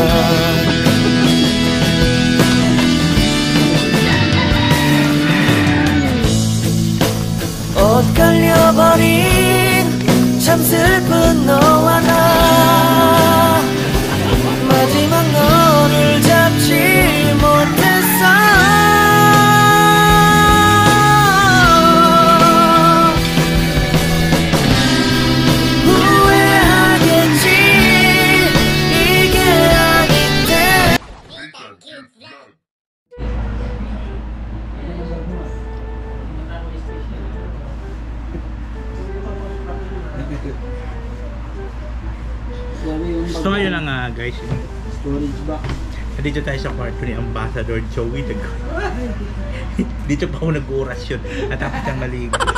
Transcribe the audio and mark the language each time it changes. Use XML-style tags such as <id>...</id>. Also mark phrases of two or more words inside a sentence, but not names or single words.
<ko>엇갈려버린 참 슬픈 너와 나 마지막 너를 잡지 못했어. 후회하겠지 이게 아닌데.</ko> <tl>So ayun na nga guys, Storage ba? dito tayo sa kwarto ni Ambassador Joey Dago. Dito pa ako nag-orasyon at tapos siyang maligo.</tl>